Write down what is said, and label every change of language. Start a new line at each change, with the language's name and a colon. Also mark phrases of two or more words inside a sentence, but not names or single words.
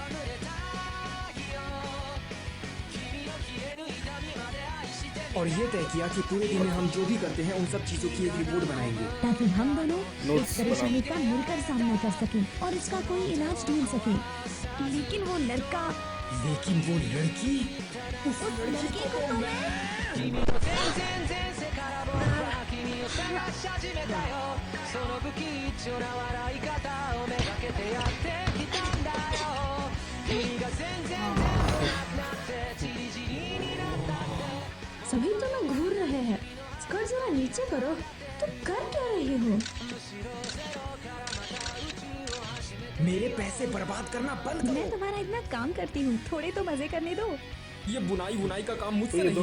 Hindi: और ये तय किया कि पूरे दिन में हम जो भी करते हैं उन सब चीजों की एक रिपोर्ट बनाएंगे ताकि हम दोनों Notes इस परेशानी का मिलकर सामना कर सकें और इसका कोई इलाज ढूंढ सकें। लेकिन वो लड़का लेकिन वो लड़की उस लड़की को तो मैं
Japanese: 君と全然前世から僕は君を探し始めたよその不吉祥な笑い方をめがけてやってきたんだよ君が全然なくなってチリチリになったって
Hindi: सभी तो ना घूर रहे हैं। स्कर्ट जरा नीचे करो। तुम कर क्या रही हो? मेरे पैसे बर्बाद करना बंद मैं तुम्हारा इतना काम करती हूँ, थोड़े तो मजे करने दो। ये बुनाई का काम तो मुझसे ये नहीं